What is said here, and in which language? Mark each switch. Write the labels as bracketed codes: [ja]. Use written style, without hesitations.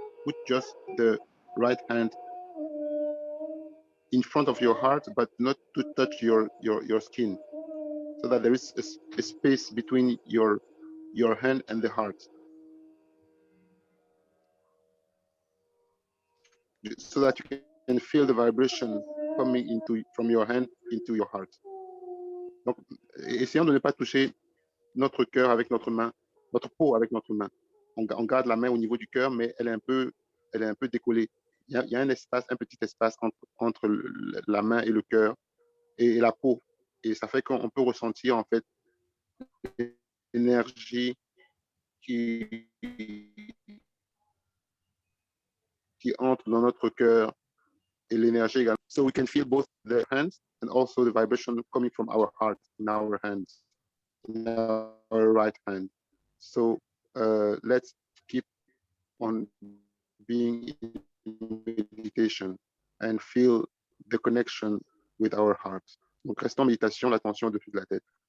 [en] Put just the right hand in front of your heart, but not to touch your skin, so that there is a space between your hand and the heart, so that you can feel the vibration coming from your hand into your heart. [fr] Donc, essayons de ne pas toucher notre cœur avec notre main, notre peau avec notre main. On garde la main au niveau du cœur, mais elle est un peu décollée. Il y a un espace, un petit espace entre la main et le cœur et la peau. Et ça fait qu'on peut ressentir en fait l'énergie qui entre dans notre cœur et l'énergie également. [en] So we can feel both the hands and also the vibration coming from our heart in our hands, in our right hand. So let's keep on being in meditation and feel the connection with our heart. [fr] Donc restons en méditation, l'attention au-dessus de la tête.